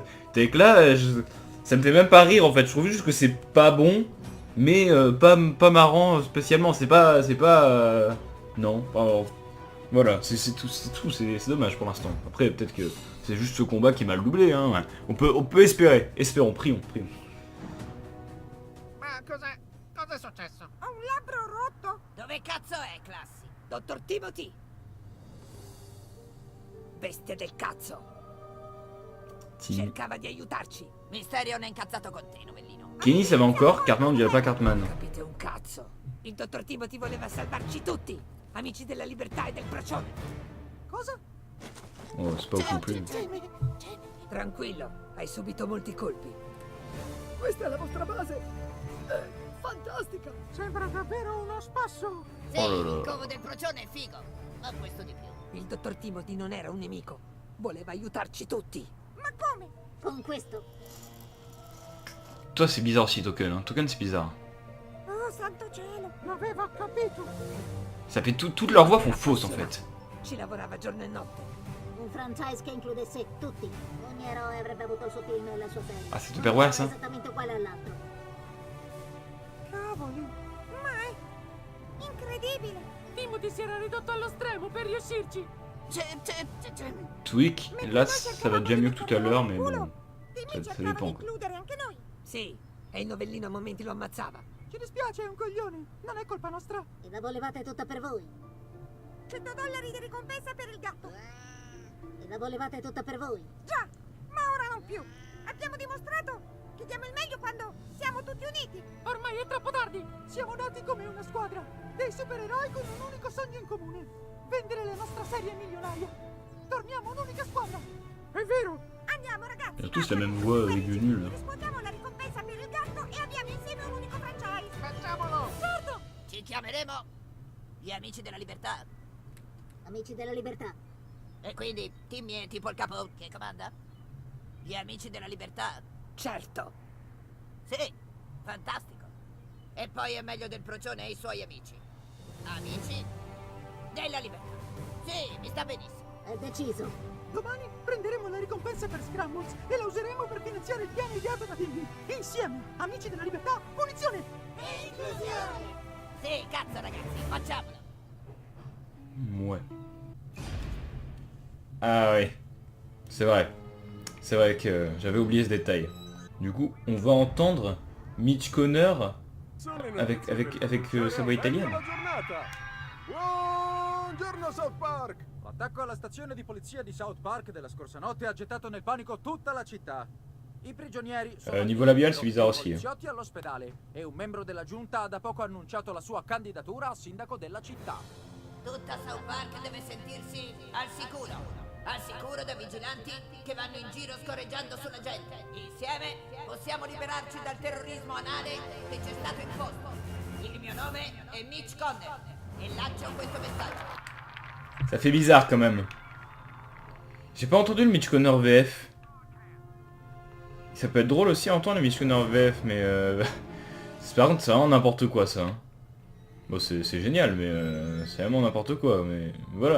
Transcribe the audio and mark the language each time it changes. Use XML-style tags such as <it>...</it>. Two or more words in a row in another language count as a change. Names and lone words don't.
<fr>T'es que là ça me fait même pas rire en fait, je trouve juste que c'est pas bon. Mais pas marrant spécialement, c'est pas non, voilà, c'est tout, c'est dommage pour l'instant. Après peut-être que c'est juste ce combat qui est mal doublé hein. Ouais. On peut espérer, prions.</fr> <it>Ma cos'è successo? Ho un labbro rotto. Dove cazzo è, Classi? Dottor Timothy! Bestia del cazzo! Cercava di aiutarci! Misterio ne è incazzato con te, novellino.</it> <fr>Kenny ça va encore, Cartman on dirait pas Cartman.</fr> <it>Capite un cazzo! Il dottor Timothy voleva salvarci tutti! Amici della libertà e del procione! Cosa?</it> <fr>Oh c'est pas ouf non plus.</fr> <it>Tranquillo, hai subito molti colpi. Questa è la vostra base. È fantastica. Sembra davvero uno spasso. Sì,</it> <fr>Oh là là.</fr> <it>il covo del procione è figo, ma questo di più. Il dottor Timothy non era un nemico. Voleva aiutarci tutti. Ma come? Con questo?</it> <fr>Toi c'est bizarre aussi Token, hein. Token c'est bizarre.</fr> <it>Oh, santo cielo. L'aveva capito.</it> <fr>Ça fait toutes leurs voix font fausses en fait.</fr> <it>Ci lavorava giorno e notte. Un franchise che includesse tutti. Ogni eroe avrebbe avuto il suo film e la sua serie.</it> <fr>Ah c'est Tupperware ça.</fr> <it>Esattamente uguale all'altro. Cavoli. Ma è incredibile. Timothy si era ridotto allo stremo per riuscirci.</it> <fr>Tweak, là ça va déjà mieux que tout à l'heure mais bon.</fr> <it>Timmy</it> <fr>Ça</fr> <it>cercava</it> <fr>dépend</fr> <it>di</it> <fr>quoi.</fr> <it>includere anche noi. Sì, e il novellino a momenti lo ammazzava. Ci dispiace, è un coglione. Non è colpa nostra. E la volevate tutta per voi. $100 di ricompensa per il gatto. E la volevate tutta per voi. Già, ma ora non più. Abbiamo dimostrato che diamo il meglio quando siamo tutti uniti. Ormai è troppo tardi. Siamo nati come una squadra. Dei supereroi con un unico sogno in comune. Vendere la nostra serie milionaria. Torniamo un'unica squadra. È vero. Andiamo ragazzi.</it> <fr>Ils ont tous la même voix aiguë nulle.</fr> <it>Riscuotiamo la ricompensa per il gatto e abbiamo insieme un unico franchise. Facciamolo. Certo. Ci chiameremo gli Amici della Libertà. Amici della libertà. E quindi Timmy è tipo il capo che comanda? Gli Amici della Libertà. Certo. Sì, fantastico. E poi è meglio del procione e i suoi amici. Amici della Libertà. Sì, mi sta benissimo. È deciso. Domani prenderemo la ricompensa per Scrambles e la useremo per finanziare il piano ideato da Timmy. Insieme, amici della libertà, punizione e inclusione! Sì, cazzo ragazzi, facciamolo.</it> <fr>Ouais. Ah oui. C'est vrai. C'est vrai que j'avais oublié ce détail. Du coup, on va entendre Mitch Connor avec sa voix italienne.</fr> <it>Buongiorno South Park! L'attacco alla stazione di polizia di South Park della scorsa notte ha gettato nel panico tutta la città. I prigionieri sono</it> <fr>niveau labial, c'est bizarre aussi.</fr> <it>poliziotti all'ospedale e un membro della giunta ha da poco annunciato la sua candidatura a sindaco della città. Tutta South Park deve sentirsi al sicuro da vigilanti che vanno in giro scorreggiando sulla gente. Insieme possiamo liberarci dal terrorismo anale che ci è stato imposto. Il mio nome è Mitch Connor et lancio questo messaggio.</it> <fr>Ça fait bizarre quand même. J'ai pas entendu le Mitch Connor VF. Ça peut être drôle aussi à entendre le Mitch Connor VF, mais par contre c'est vraiment n'importe quoi ça. Hein. Bon c'est génial, mais c'est vraiment n'importe quoi, mais voilà.</fr>